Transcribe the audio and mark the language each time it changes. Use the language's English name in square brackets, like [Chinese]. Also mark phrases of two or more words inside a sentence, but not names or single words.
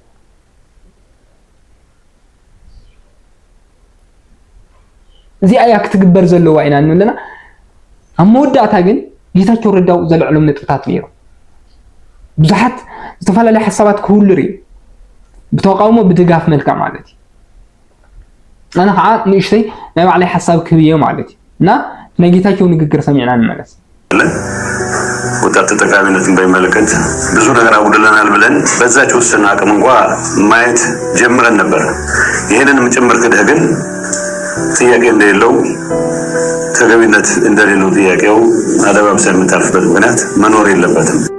[Tigrinya] እዚኣ እያ ክትግበር ዘለዋ ኢና ንብለና ኣብ መወዳእታ ግን ጌታቸው ረዳ ዘልዕሎም ነጥብታት ነይሩ ብዙሓት ዝተፈላለዩ ሓሳባት ክህሉ ርዩ ብተቃውሞ ብድጋፍ መልክዕ ማለት እዩ ኣነ ከዓ ንእሽተይ ናይ ባዕለይ ሓሳብ ክህብየ ማለት እዩ እና ናይ ጌታቸው ንግግር ሰሚዕና ንመለስ [Amharic] ወጣት ተጠቃሚነትን በሚመለከት ብዙ ነገር አጉድለናል ብለን በዛች ውስን አቅም እንኳ ማየት ጀምረን ነበር ይሄንንም ጭምር ክደህ ግን ጥያቄ እንደሌለው ተገቢነት እንደሌለው ጥያቄው አደባባይ የምታልፍበት ምክንያት መኖር የለበትም